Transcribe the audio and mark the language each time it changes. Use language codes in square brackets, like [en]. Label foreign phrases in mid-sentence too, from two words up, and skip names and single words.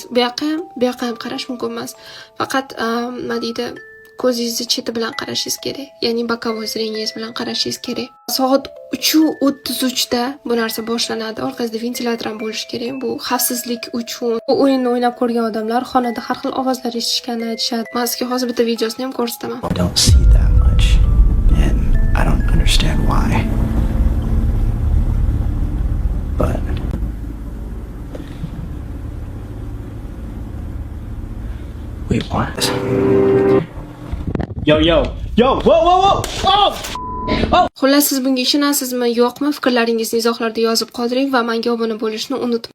[uz] Bu yoqqa ham qarash mumkin emas. Faqat nima deydi, ko'zingizni cheti bilan qarashingiz kerak, ya'ni [ru] bokovoy zreniyingiz [uz] bilan qarashingiz kerak. Soat 3:33 da bu narsa boshlanadi. Orqangizda ventilyator ham bo'lishi kerak. Bu xavfsizlik uchun. Bu o'yinni o'ynab ko'rgan odamlar xonada har xil ovozlar eshitishganini aytishadi. Men sizga hozir bitta videosini ham ko'rsataman. [en] I don't see that much, and I don't understand why. But wait, what? Yo, whoa! Oh! [uz] Xullas siz bunga ishonasizmi, yo'qmi? Fikrlaringizni izohlarda yozib qoldiring va menga obuna bo'lishni unutmang.